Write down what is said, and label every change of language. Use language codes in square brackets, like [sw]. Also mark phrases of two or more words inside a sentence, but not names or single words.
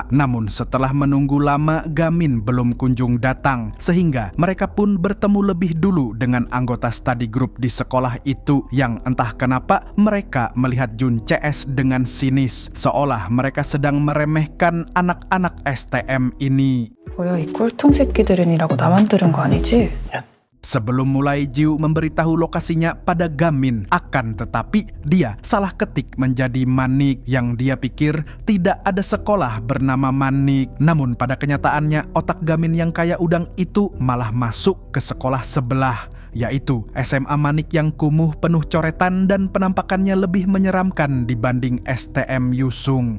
[id] Namun setelah menunggu lama, Gamin belum kunjung datang. Sehingga mereka pun bertemu lebih dulu dengan anggota [en] study group [id] di sekolah itu. Yang entah kenapa mereka melihat Jun CS dengan sinis. Seolah mereka sedang meremehkan anak-anak STM ini. [ko] 뭐야, 이 꼴통 새끼들은이라고 나만 들은 거 아니지? [id] Sebelum mulai, Jiu memberitahu lokasinya pada Gamin. Akan tetapi, dia salah ketik menjadi Manik. Yang dia pikir tidak ada sekolah bernama Manik. Namun pada kenyataannya, otak Gamin yang kaya udang itu malah masuk ke sekolah sebelah, yaitu SMA Manik yang kumuh, penuh coretan, dan penampakannya lebih menyeramkan dibanding STM Yusung.